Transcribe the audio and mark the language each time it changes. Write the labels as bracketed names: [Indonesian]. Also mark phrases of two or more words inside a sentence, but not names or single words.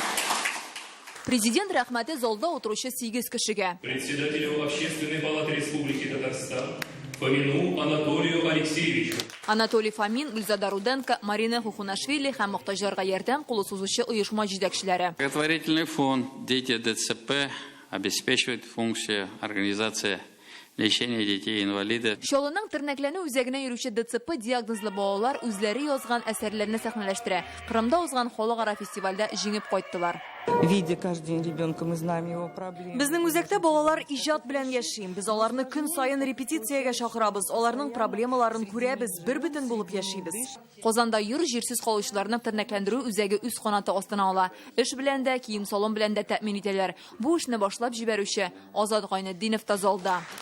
[Tatar] Президент рәхмәте залда утыручы 8 кешегә. [Russian] Председателю Общественной палаты Республики Татарстан Фомину Анатолию Алексеевичу. [Tatar] Анатолий Фомин, Гүлзада Руденко, Марина Хухунашвили һәм мохтаҗларга ярдәм кулы сузучы оешма җитәкчеләре. [Russian] Благотворительный фонд «Дети ДЦП» обеспечивает функцию организации лечения детей-инвалидов. [Tatar] Шолының тернәкләнү үзәгенә йөрүче ДЦП диагнозлы балалар үзләре язган әсәрләрне сәхнәләштерә. Кырымда узган халыкара фестивальдә җиңеп кайттылар. [Russian] Видя каждый день ребенка, мы знаем его проблемы. [Tatar] Безнең үзәктә балалар иҗат белән яшим. Без аларны көн сайын репетициягә чакырабыз. Аларның проблемаларын күрәбез, бер бөтен булып яшибез. Казанда йөр җирсез калучыларны тернәкләндерү үзәге үз канаты астына ала. Эш белән дә, кием салон белән дә тәэмин итәләр. Бу эшне башлап җибәрүче Азат Гайнетдинов та залда.